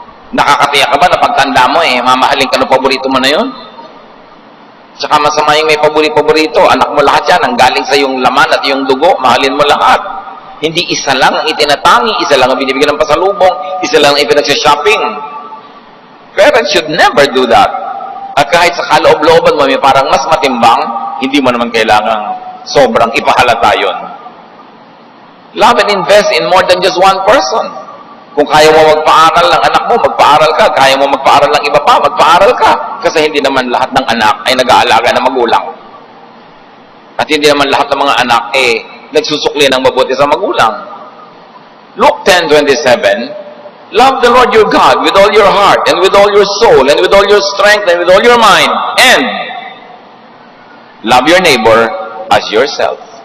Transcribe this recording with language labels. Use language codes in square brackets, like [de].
[tl] Nakakatiyak ka ba na pagtanda mo mamahalin ka ng paborito mo na yun? Tsaka masama yung may paborito, anak mo lahat yan, ang galing sa yung laman at yung dugo, mahalin mo lahat. Hindi isa lang ang itinatangi, isa lang ang binibigyan ng pasalubong, isa lang ang ipinagsya-shopping. [en] Parents should never do that. [tl] At kahit sa kaloob-looban mo, may parang mas matimbang, hindi mo naman kailangang sobrang ipahalata yun. [en] Love and invest in more than just one person. [tl] Kung kaya mo magpaaral ng anak mo, magpaaral ka. Kaya mo magpaaral ng iba pa, magpaaral ka. Kasi hindi naman lahat ng anak ay nag-aalaga ng magulang. At hindi naman lahat ng mga anak nagsusukli ng mabuti sa magulang. [en] Luke 10:27, love the Lord your God with all your heart, and with all your soul, and with all your strength, and with all your mind, and love your neighbor as yourself.